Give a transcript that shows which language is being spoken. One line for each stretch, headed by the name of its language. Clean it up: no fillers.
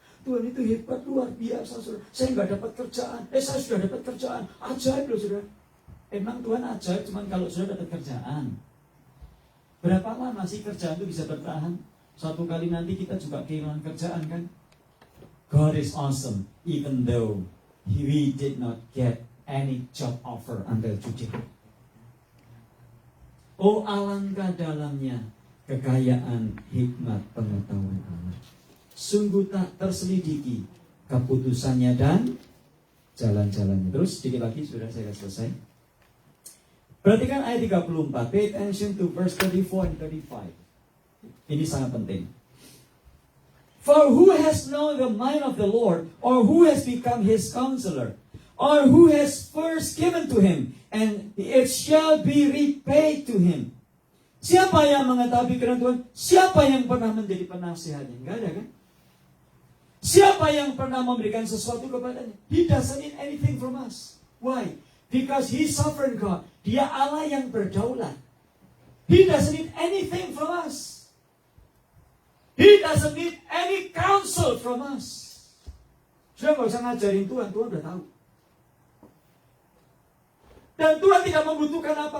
Indonesian: Tuhan itu hebat, luar biasa saudara. Saya nggak dapat kerjaan, saya sudah dapat kerjaan. Ajaib loh saudara. Emang Tuhan ajaib cuma kalau sudah dapat kerjaan. Berapa lama sih kerjaan itu bisa bertahan? Suatu kali nanti kita juga kehilangan kerjaan kan?
English: God is awesome, even though we did not get any job offer until today.
Indonesian: Oh alangkah dalamnya kekayaan hikmat pengetahuan Allah. Sungguh tak terselidiki keputusannya dan jalan-jalannya. Terus sedikit lagi sudah saya selesai. Perhatikan ayat 34.
English: Pay attention to verse 34 and 35.
Indonesian: Ini sangat penting.
English: For who has known the mind of the Lord, or who has become his counselor, or who has first given to him, and it shall be repaid to him.
Indonesian: Siapa yang mengetahui kehendak Tuhan? Siapa yang pernah menjadi penasihatnya? Enggak ada kan? Siapa yang pernah memberikan sesuatu kepadanya?
English: He doesn't need anything from us. Why? Because He's sovereign God.
Indonesian: Dia Allah yang berdaulat.
English: He doesn't need anything from us. He doesn't need any counsel from us.
Indonesian: Sudah nggak usah ngajarin Tuhan, Tuhan udah tahu. Dan Tuhan tidak membutuhkan apa.